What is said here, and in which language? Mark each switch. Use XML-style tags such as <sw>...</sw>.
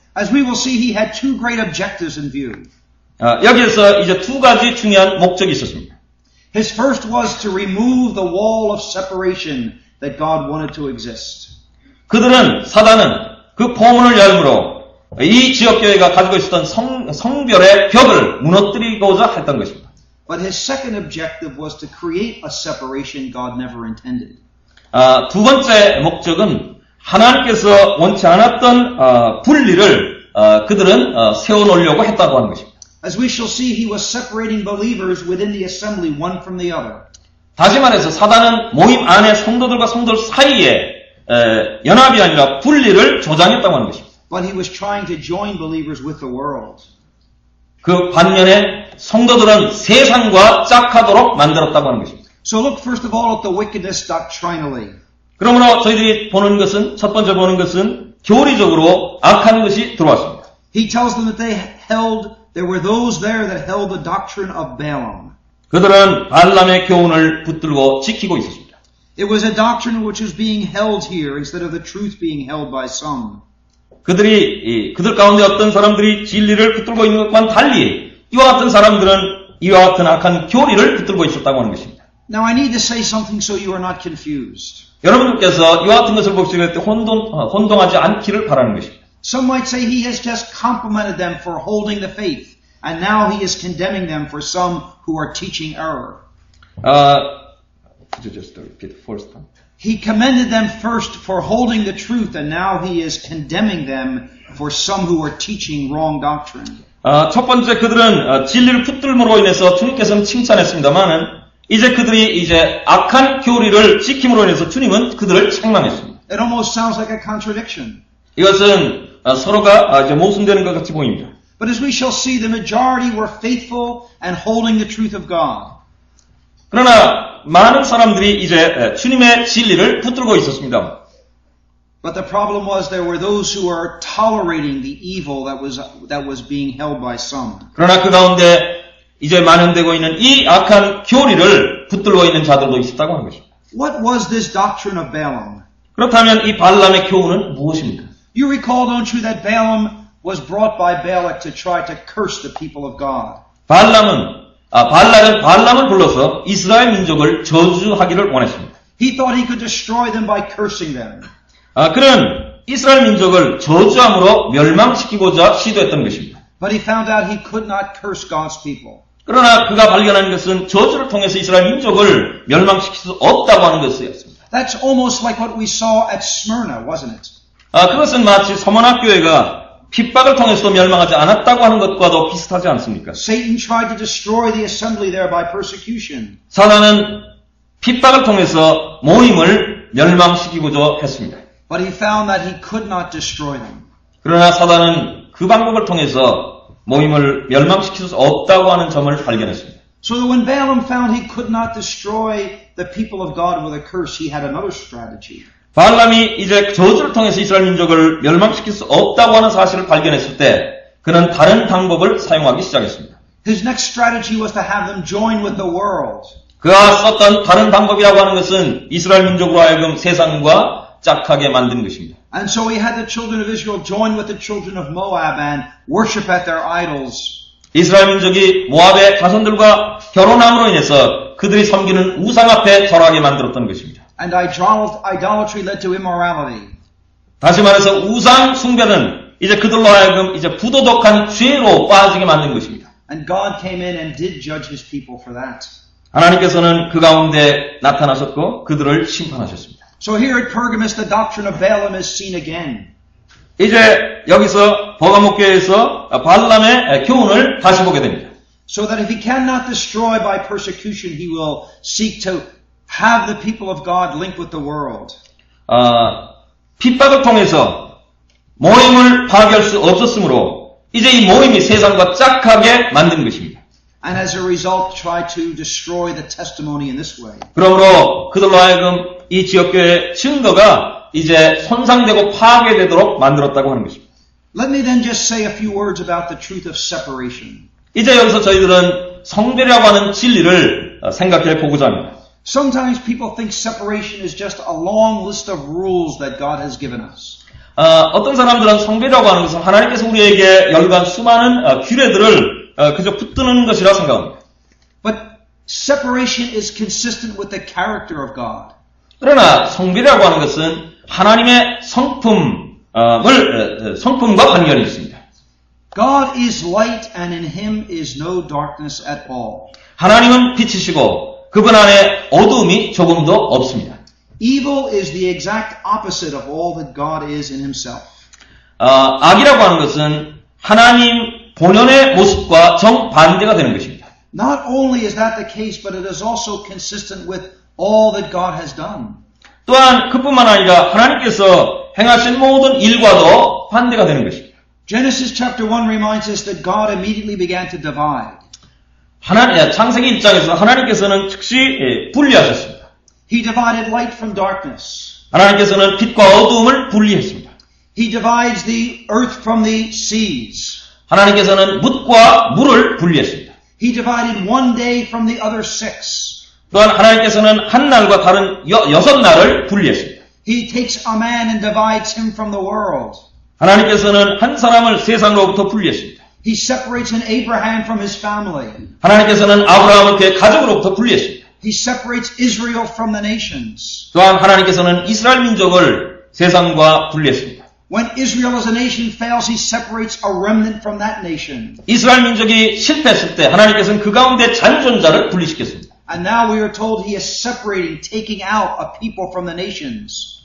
<en>As we will see, he had two great objectives in view.</en> <ko>여기에서 이제 두 가지 중요한 목적이 있었습니다.</ko> <en>His first was to remove the wall of separation that God wanted to exist.</en> <ko>사단은 그 포문을 열므로 이 지역교회가 가지고 있었던 성별의 벽을 무너뜨리고자 했던 것입니다.</ko> <en>But his second objective was to create a separation God never intended.</en> <ko>두 번째 목적은 하나님께서 원치 않았던 분리를 그들은 세워놓으려고 했다고 하는 것입니다.</ko> <en>As we shall see, he was separating believers within the assembly one from the other.</en> <ko>다시 말해서 사단은 모임 안에 성도들과 성도들 사이에 연합이 아니라 분리를 조장했다고 하는 것입니다.</ko> <en>But he was trying to join believers with the world.</en> <ko>그 반면에 성도들은 세상과 짝하도록 만들었다고 하는 것입니다.</ko> <en>So look first of all at the wickedness doctrinally.</en> <ko>그러므로 저희들이 보는 것은 첫 번째 보는 것은 교리적으로 악한 것이 들어왔습니다.</ko> <en>He tells them that there were those there that held the doctrine of Balaam.</en> <ko>그들은 발람의 교훈을 붙들고 지키고 있었습니다.</ko> <en>It was a doctrine which was being held here instead of the truth being held by some.</en> <ko>그들 가운데 어떤 사람들이 진리를 붙들고 있는 것과는 달리 이와 같은 사람들은 이와 같은 악한 교리를 붙들고 있었다고 하는 것입니다.</ko> <en>Now I need to say something so you are not confused.</en> <ko>여러분들께서 이와 같은 것을 보실 때 혼동하지 않기를 바라는 것입니다.</ko> <en>Some might say he has just complimented them for holding the faith, and now he is condemning them for some who are teaching error. Could you just repeat the first time? He commended them first for holding the truth, and now he is condemning them for some who are teaching wrong doctrine.</en> <ko>첫 번째 그들은 진리를 붙들므로 인해서 주님께서는 칭찬했습니다만은 이제 그들이 악한 교리를 지킴으로 인해서 주님은 그들을 책망했습니다.</ko> <en>It almost sounds like a contradiction.</en> <ko>이것은 서로가 모순되는 것 같이 보입니다.</ko> <en>But as we shall see, the majority were faithful and holding the truth of God.</en> <ko>그러나 많은 사람들이 이제 주님의 진리를 붙들고 있었습니다.</ko> <en>But the problem was there were those who were tolerating the evil that was being held by some.</en> <ko>그러나 그 가운데 이제 만연되고 있는 이 악한 교리를 붙들고 있는 자들도 있었다고 하는 것입니다.</ko> <en>What was this doctrine of Balaam?</en> <ko>그렇다면 이 발람의 교훈은 무엇입니까?</ko> <en>You recall, don't you, that Balaam was brought by Balak to try to curse the people of God.</en> <ko>발람을 불러서 이스라엘 민족을 저주하기를 원했습니다.</ko> <en>He thought he could destroy them by cursing them.</en> <ko>그는 이스라엘 민족을 저주함으로 멸망시키고자 시도했던 것입니다.</ko> <en>But he found out he could not curse God's people.</en> <ko>그러나 그가 발견한 것은 저주를 통해서 이스라엘 민족을 멸망시킬 수 없다고 하는 것이었습니다.</ko> <en>That's almost like what we saw at Smyrna, wasn't it?</en> <ko>그것은 마치 서머나 교회가 핍박을 통해서도 멸망하지 않았다고 하는 것과도 비슷하지 않습니까?</ko> <en>Satan tried to destroy the assembly there by persecution.</en> <ko>사단은 핍박을 통해서 모임을 멸망시키고자 했습니다.</ko> <en>But he found that he could not destroy them.</en> <ko>그러나 사단은 그 방법을 통해서 모임을 멸망시킬 수 없다고 하는 점을 발견했습니다.</ko> <en>So that when Balaam found he could not destroy the people of God with a curse, he had another strategy.</en> <ko>발람이 이제 저주를 통해서 이스라엘 민족을 멸망시킬 수 없다고 하는 사실을 발견했을 때 그는 다른 방법을 사용하기 시작했습니다.</ko> <en>His next strategy was to have them join with the world.</en> <ko>그가 썼던 다른 방법이라고 하는 것은 이스라엘 민족으로 하여금 세상과 짝하게 만드는 것입니다.</ko> <en>And so he had the children of Israel join with the children of Moab and worship at their idols.</en> <ko>이스라엘 민족이 모압의 자손들과 결혼함으로 인해서 그들이 섬기는 우상 앞에 절하게 만들었던 것입니다.</ko> <en>And idolatry led to immorality.</en> <ko>다시 말해서 우상 숭배는 이제 그들로 하여금 이제 부도덕한 죄로 빠지게 만든 것입니다.</ko> <en>And God came in and did judge his people for that.</en> <ko>하나님께서는 그 가운데 나타나셨고 그들을 심판하셨습니다.</ko> <en>So here at Pergamus, the doctrine of Balaam is seen again.</en> <ko>이제 여기서 버가모 교회에서 발람의 교훈을 다시 보게 됩니다.</ko> <en>So that if he cannot destroy by persecution, he will seek to have the people of God linked with the world.</en> <ko>핍박을 통해서 모임을 파괴할 수 없었으므로 이제 이 모임이 세상과 짝하게 만든 것입니다.</ko> <en>And as a result, try to destroy the testimony in this way.</en> <ko>그러므로 그들로 하여금 이 지역교회의 증거가 이제 손상되고 파괴되도록 만들었다고 하는 것입니다.</ko> <en>Let me then just say a few words about the truth of separation.</en> <ko>이제 여기서 저희들은 성별이라고 하는 진리를 생각해 보고자 합니다.</ko> <en>Sometimes people think separation is just a long list of rules that God has given us.</en> <ko>어떤 사람들은 성별이라고 하는 것은 하나님께서 우리에게 열간 수많은 규례들을 그저 붙드는 것이라 생각합니다.</ko> <en>But separation is consistent with the character of God.</en> <ko>그러나 성별이라고 하는 것은 하나님의 성품과 관련이 있습니다.</ko> <en>God is light and in him is no darkness at all.</en> <ko>하나님은 빛이시고 그분 안에 어두움이 조금도 없습니다.</ko> <en>Evil is the exact opposite of all that God is in himself.</en> <ko>악이라고 하는 것은 하나님 본연의 모습과 정반대가 되는 것입니다.</ko> <en>Not only is that the case, but it is also consistent with all that God has done.</en> <ko>또한 그뿐만 아니라 하나님께서 행하신 모든 일과도 반대가 되는 것입니다.</ko> <en>Genesis chapter 1 reminds us that God immediately began to divide.</en> <ko>창세기 입장에서 하나님께서는 즉시 분리하셨습니다.</ko> <en>He divided light from darkness.</en> <ko>하나님께서는 빛과 어두움을 분리했습니다.</ko> <en>He divides the earth from the seas.</en> <ko>하나님께서는 묻과 물을 분리했습니다.</ko> <en>He divided one day from the other 6.</en> <ko>또한 하나님께서는 한 날과 다른 6날을 분리했습니다.</ko> <en>He takes a man and divides him from the world.</en> <ko>하나님께서는 한 사람을 세상으로부터 분리했습니다.</ko> <en>He separates an Abraham from his family.</en> <ko>하나님께서는 아브라함을 그의 가족으로부터 분리했습니다.</ko> <en>He separates Israel from the nations.</en> <ko>또한 하나님께서는 이스라엘 민족을 세상과 분리했습니다.</ko> <en>When Israel as a nation fails, he separates a remnant from that nation.</en> <ko>이스라엘 민족이 실패했을 때 하나님께서는 그 가운데 잔존자를 분리시켰습니다.</ko> <en>And now we are told he is separating, taking out a people from the nations.</en>